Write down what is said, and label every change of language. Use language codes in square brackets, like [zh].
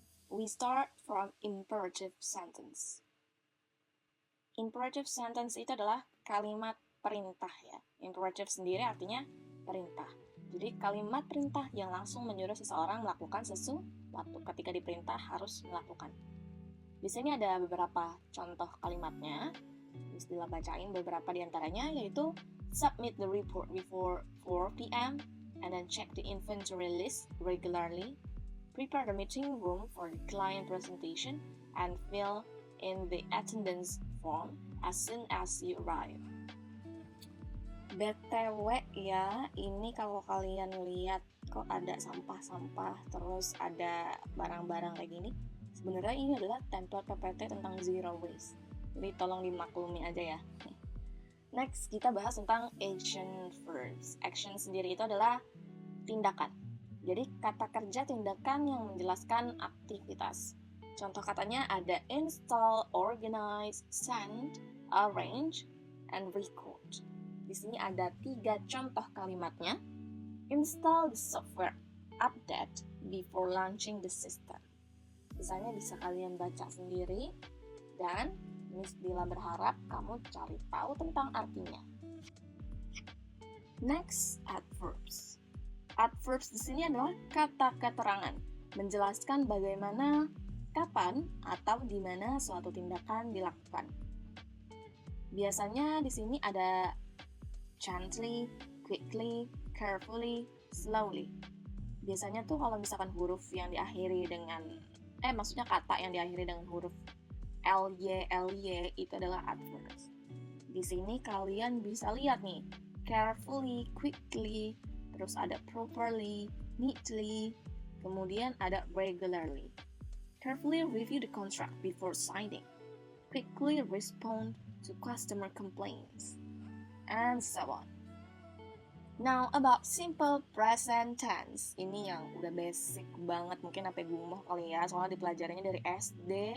[en] We start from imperative sentence. [id] Imperative sentence itu adalah kalimat perintah ya. Imperative sendiri artinya perintah. Jadi kalimat perintah yang langsung menyuruh seseorang melakukan sesuatu ketika diperintah harus melakukan. Di sini ada beberapa contoh kalimatnya. Bila bacain beberapa di antaranya, yaitu [en] submit the report before 4 p.m. and then check the inventory list regularly, prepare the meeting room for the client presentation, and fill in the attendance form as soon as you arrive. [id] BTW ya, ini kalau kalian lihat kok ada sampah-sampah terus ada barang-barang kayak gini, sebenarnya ini adalah template PPT tentang zero waste. Jadi tolong dimaklumi aja ya. Next, kita bahas tentang action verbs. Action sendiri itu adalah tindakan. Jadi kata kerja tindakan yang menjelaskan aktivitas. Contoh katanya ada install, organize, send, arrange, and record. Di sini ada 3 contoh kalimatnya. [en] Install the software update before launching the system. [id] Misalnya bisa kalian baca sendiri dan Miss Dila berharap kamu cari tahu tentang artinya. Next, adverbs. Adverbs di sini adalah kata keterangan, menjelaskan bagaimana, kapan, atau di mana suatu tindakan dilakukan. Biasanya di sini ada gently, quickly, carefully, slowly. Biasanya tuh kalau misalkan huruf yang diakhiri dengan maksudnya kata yang diakhiri dengan huruf ly itu adalah adverbs. Di sini kalian bisa lihat nih, carefully, quickly, terus ada properly, neatly, kemudian ada regularly. [en] Carefully review the contract before signing. Quickly respond to customer complaints. And so on. Now about simple present tense. [id] Ini yang udah basic banget, mungkin sampai gumoh kali ya, soalnya dipelajarinya dari SD.